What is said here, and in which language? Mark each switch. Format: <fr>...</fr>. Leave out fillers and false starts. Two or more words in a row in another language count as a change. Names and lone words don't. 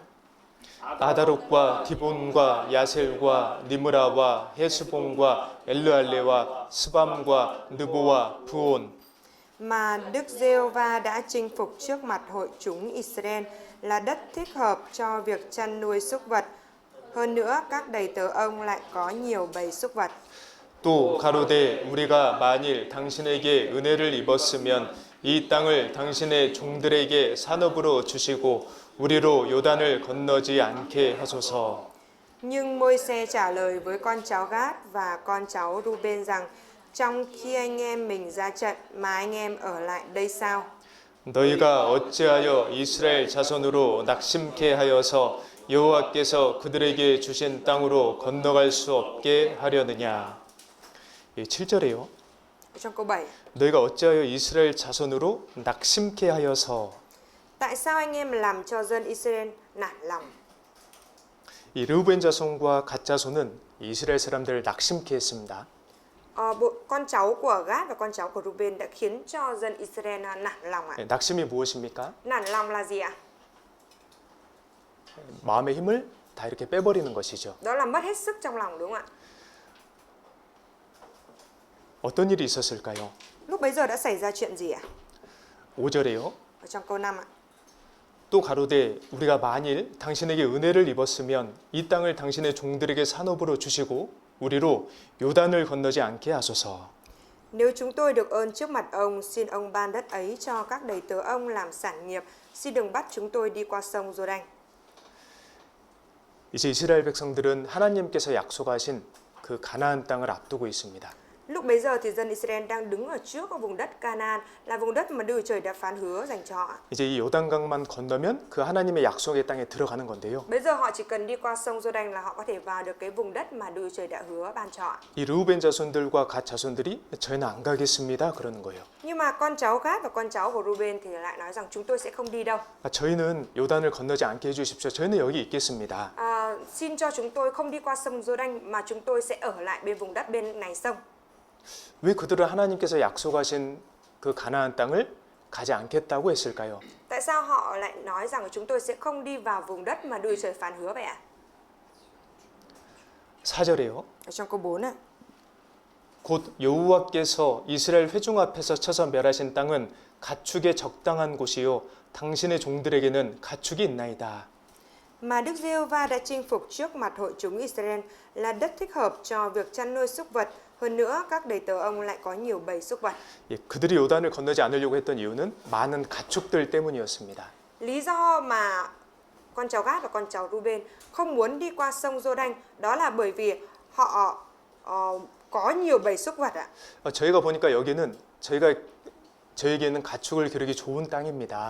<ko>아다롯과 디본과 야셀과 니므라와 헤스본과 엘르알레와 스밤과 느보와 부온</ko> <vi>mà Đức Giê-hô-va đã chinh phục trước mặt hội chúng Israel là đất thích hợp cho việc chăn nuôi súc vật. Hơn nữa, các đầy tớ ông lại có nhiều bầy súc vật.</vi> <ko>또 가로되 우리가 만일 당신에게 은혜를 입었으면 이 땅을 당신의 종들에게 산업으로 주시고 우리로 요단을 건너지 않게 하소서.</ko> <vi>Nhưng Môi-se trả lời với con cháu Gát và con cháu Ruben rằng: trong khi anh em mình ra trận mà anh em ở lại đây sao?</vi> <ko>너희가 어찌하여 이스라엘 자손으로 낙심케 하여서 여호와께서 그들에게 주신 땅으로 건너갈 수 없게 하려느냐. 7절이에요.</ko> <vi>Trong câu 7.</vi> <ko>너희가 어찌하여 이스라엘 자손으로 낙심케 하여서.</ko> <vi>Tại sao anh em làm cho dân Israel nản lòng?</vi> <ko>이 르우벤 자손과 갓 자손은 이스라엘 사람들을 낙심케 했습니다.</ko> <vi>Con cháu của Gát và con cháu của Ruben đã khiến cho dân Israel nản lòng ạ.</vi> <ko>낙심이 무엇입니까?</ko> <vi>Nản lòng là gì ạ?</vi> <ko>마음의 힘을 다 이렇게 빼버리는 것이죠.</ko> <vi>Đó là mất hết sức trong lòng, đúng không ạ?</vi> <ko>어떤 일이 있었을까요?</ko> <vi>Lúc bấy giờ đã xảy ra chuyện gì ạ?</vi> <ko>5절에요.</ko> <vi>Ở trong câu 5 ạ.</vi> <ko>또 가로되 우리가 만일 당신에게 은혜를 입었으면 이 땅을 당신의 종들에게 산업으로 주시고 우리로 요단을 건너지 않게 하소서.</ko> <vi>Nếu chúng tôi được ơn trước mặt ông, xin ông ban đất ấy cho các đầy tớ ông làm sản nghiệp. Xin đừng bắt chúng tôi đi qua sông Giô-đanh.</vi> <ko>이제 이스라엘 백성들은 하나님께서 약속하신 그 가나안 땅을 앞두고 있습니다.</ko> <vi>Lúc bấy giờ thì dân Israel đang đứng ở trước vùng đất Canaan, là vùng đất mà Đức Chúa Trời đã phán hứa dành cho họ.</vi> <ko>이제 이 요단강만 건너면 그 하나님의 약속의 땅에 들어가는 건데요.</ko> <vi>Bây giờ họ chỉ cần đi qua sông Giô-đanh là họ có thể vào được cái vùng đất mà Đức Chúa Trời đã hứa ban cho họ.</vi> <ko>이 르우벤 자손들과 갓 자손들이 저희는 안 가겠습니다. 그러는 거예요.</ko> <vi>Nhưng mà con cháu Gad và con cháu của Ruben thì lại nói rằng chúng tôi sẽ không đi đâu.</vi> <ko>저희는 요단을 건너지 않게 해주십시오. 저희는 여기 있겠습니다.</ko> <vi>Xin cho chúng tôi không đi qua sông Giô-đanh mà chúng tôi sẽ ở lại bên vùng đất bên này sông.</vi> <ko>왜 그들은 하나님께서 약속하신 그 가나안 땅을 가지 않겠다고 했을까요?</ko> <vi>Tại sao họ lại nói rằng chúng tôi sẽ không đi vào vùng đất mà Đức Chúa Trời phán hứa vậy ạ?</vi> <ko>4절에요.</ko> <vi>Ở trong câu 4 ạ.</vi> <ko>곧 여호와께서 이스라엘 회중 앞에서 쳐서 멸하신 땅은 가축에 적당한 곳이요 당신의 종들에게는 가축이 있나이다.</ko> <vi>Mà Đức Giê-hô-va đã chinh phục trước mặt hội chúng Israel là đất thích hợp cho việc chăn nuôi súc vật. Hơn nữa, các đầy tớ ông lại có nhiều bầy súc vật.</vi> <ko>예, 그들이 요단을 건너지 않으려고 했던 이유는 많은 가축들 때문이었습니다.</ko> <vi>Lý do mà con cháu Gad và con cháu Ruben không muốn đi qua sông Giô-đanh đó là bởi vì họ có nhiều bầy súc vật ạ.</vi> <ko>저희가 보니까 여기는 저에게는 가축을 기르기 좋은 땅입니다.</ko>